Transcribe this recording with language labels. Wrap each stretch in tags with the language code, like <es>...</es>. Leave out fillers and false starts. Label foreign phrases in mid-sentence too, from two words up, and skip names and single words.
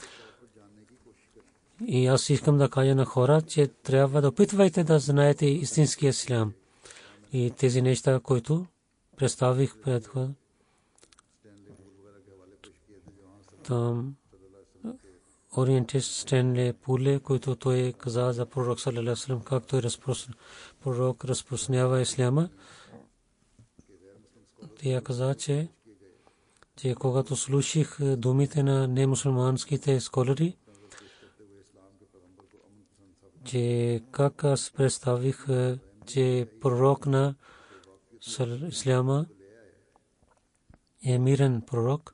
<bg>И аз искам да кажа на хора, че трябва да опитвайте да знаете истинския ислям. И тези неща, които представих пред хора. Там ориентист Стенли Пуле, който той каза за пророк</bg> <ar>صلى الله عليه وسلم,</ar> <bg>как той пророк разпространява исляма. Тя каза, че когато слушах думите на немусулманските сколари, че как аз представих, че пророк на исляма е мирен пророк.</bg>